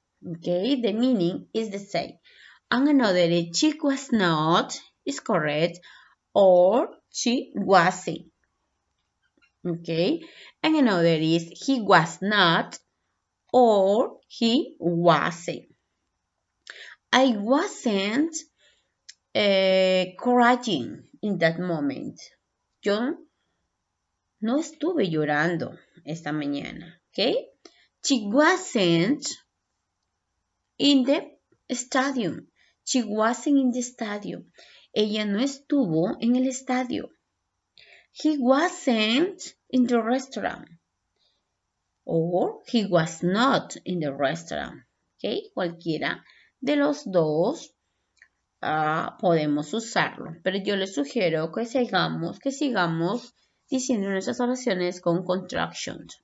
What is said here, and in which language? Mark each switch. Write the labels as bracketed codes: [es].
[en] Okay, the meaning is the same. And another, she was not is correct or she wasn't. Okay, and another is he was not or he wasn't. I wasn't crying in that moment. [es] Yo no estuve llorando esta mañana. [en] Okay, she wasn't in the stadium. She wasn't in the stadium. [es] Ella no estuvo en el estadio. [en] He wasn't in the restaurant. Or he was not in the restaurant. ¿Okay? [es] Cualquiera de los dos podemos usarlo. Pero yo les sugiero que sigamos diciendo nuestras oraciones con contractions.